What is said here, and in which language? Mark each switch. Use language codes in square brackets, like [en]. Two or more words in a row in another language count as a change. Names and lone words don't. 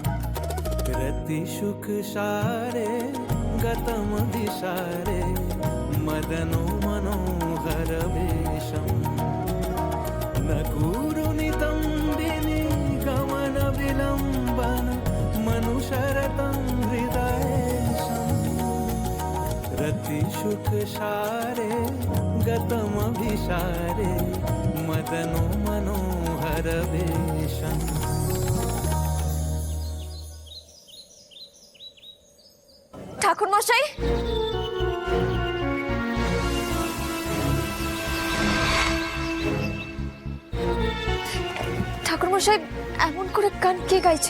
[sa] रति सुख सारे गतम विसारे मदनो मनोहरवेशम् न कुरुनितम्बिनी गमन विलम्बन मनुशरतं हृदयेशम् रतिशुकसारे गतमभिसारे मदनो मनोहरवेशम् [bn] ঠাকুর মশাই, ঠাকুর মশাই এমন করে গান কে গাইছিল?